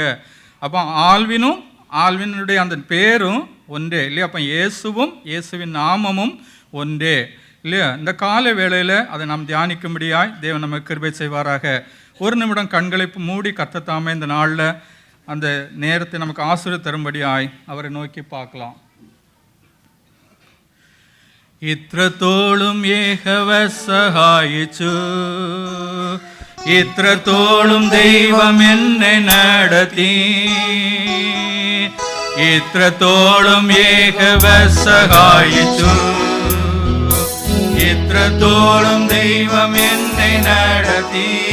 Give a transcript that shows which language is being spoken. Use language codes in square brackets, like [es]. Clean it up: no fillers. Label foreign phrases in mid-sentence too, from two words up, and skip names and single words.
[ta] அப்போ ஆல்வினுடைய அந்த பேரும் ஒன்றே இல்லையா? அப்போ இயேசுவும் இயேசுவின் நாமமும் ஒன்றே இல்லையா? இந்த கால வேளையில் அதை நாம் தியானிக்கும்படியாய் தேவன் நமக்கு கிருபை செய்வாராக. ஒரு நிமிடம் கண்களை மூடி கர்த்தர் தாமே இந்த நாளில் அந்த நேரத்தை நமக்கு ஆசீர்வாதம் தரும்படியாய் அவரை நோக்கி பார்க்கலாம். [ml] ഇത്രത്തോളം യഹോവ സഹായിച്ചു, ഇത്രത്തോളം ദൈവം എന്നെ നടത്തി, ഇത്രത്തോളം യഹോവ സഹായിച്ചു, ഇത്രത്തോളം ദൈവം എന്നെ നടത്തി.